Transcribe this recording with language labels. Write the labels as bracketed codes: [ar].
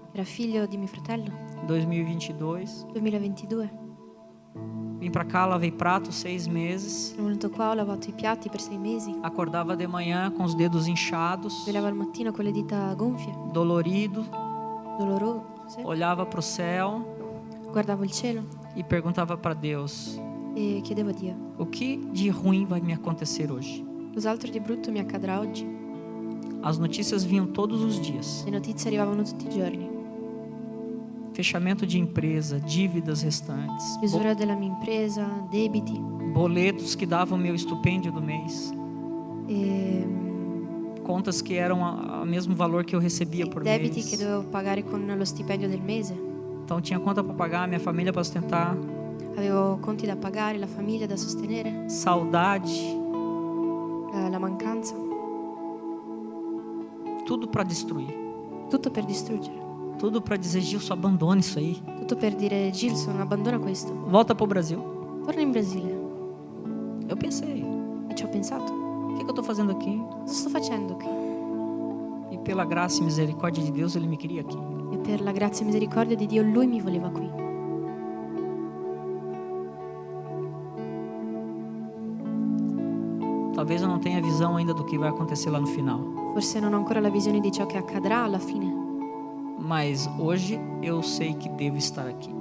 [it] era figlio di mio fratello. [pt] em 2022. [it] 2022. [pt] Vim para cá, lavei prato 6 meses. [it] Sono venuto qua, ho lavato i piatti per 6 mesi. [pt] Acordava de manhã com os dedos inchados, [it] Svegliavo al mattino con le dita gonfie, [pt] dolorido. [it] doloroso. [pt] Olhava para o céu [it] Guardavo il cielo [pt] e perguntava para Deus: [it] e chiedevo a Dio: [pt] o que de ruim vai me acontecer hoje? [it] cos'altro di brutto mi accadrà oggi? [pt] As notícias vinham todos os dias. [it] Le notizie arrivavano tutti i giorni. [pt] Fechamento de empresa, dívidas restantes, [it] Chiusura della mia impresa, debiti, [pt] boletos que davam meu estipêndio do mês, [it] e [pt] contas que eram o mesmo valor que eu recebia por [it] debiti che [pt] mês. [it] dovevo pagare con lo stipendio del mese. [pt] Então tinha conta para pagar, minha família para sustentar, [it] Avevo conti da pagare, la famiglia da sostenere, [pt] saudade, [it] la mancanza, [pt] tudo para destruir, [it] tutto per distruggere, [pt] tudo para dizer: Gilson, abandone isso aí, [it] tutto per dire: Gilson, abbandona questo, [pt] volta para o Brasil. [it] torna in Brasile. [pt] Eu pensei: [it] E ci ho pensato: [pt] o que eu estou fazendo aqui? [it] cosa sto facendo qui? [pt] E pela graça e misericórdia de Deus, Ele me queria aqui. [it] E per la grazia e misericordia di Dio, Lui mi voleva qui. [pt] Talvez eu não tenha visão ainda do que vai acontecer lá no final, [it] Forse non ho ancora la visione di ciò che accadrà alla fine, [pt] mas hoje eu sei que devo estar aqui.